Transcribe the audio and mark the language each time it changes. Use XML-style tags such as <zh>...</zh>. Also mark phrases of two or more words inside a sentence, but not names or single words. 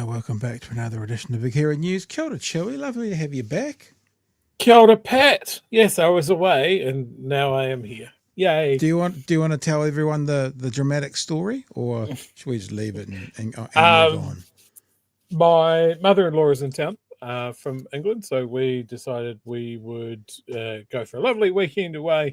<en>Welcome back to another edition of Big Hero News.</en> <mi>Kia ora,</mi> <en>Chewy. Lovely to have you back.</en> <mi>Kia ora, Pat.</mi> <en>Yes, I was away and now I am here. Yay. Do you want to tell everyone the dramatic story, or should we just leave it and move on? My mother-in-law is in town from England, so we decided we would go for a lovely weekend away.</en>